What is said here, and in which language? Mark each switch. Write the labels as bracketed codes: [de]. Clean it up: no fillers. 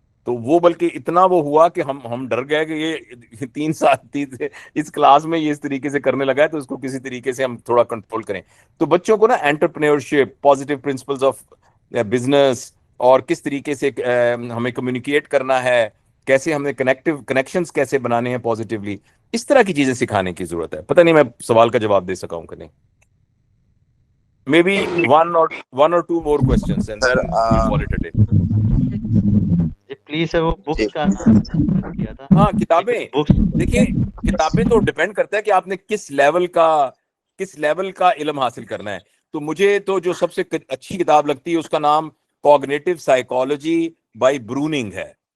[ur] تو وہ بلکہ اتنا وہ ہوا کہ ہم ڈر گئے کہ یہ 3 سال اس کلاس میں یہ اس طریقے سے کرنے لگا ہے, تو اس کو کسی طریقے سے ہم تھوڑا کنٹرول کریں. تو بچوں کو نا entrepreneurship, positive principles of business, اور کس طریقے سے ہمیں کمیونیکیٹ کرنا ہے, کیسے ہمیں کنیکشنز کیسے بنانے ہیں پازیٹیولی, اس طرح کی چیزیں سکھانے کی ضرورت ہے. پتہ نہیں میں سوال کا جواب دے سکا ہوں کہ نہیں. [en] Maybe one or two more questions and then we'll call it a day. [ur] Please وہ بکس کا نام کیا تھا. ہاں کتابیں, دیکھیے کتابیں تو ڈیپینڈ کرتا ہے کہ آپ نے کس لیول کا کس لیول کا علم حاصل کرنا ہے. تو مجھے تو جو سب سے اچھی کتاب لگتی ہے اس کا نام کوگنیٹو سائیکالوجی بائی بروننگ ہے.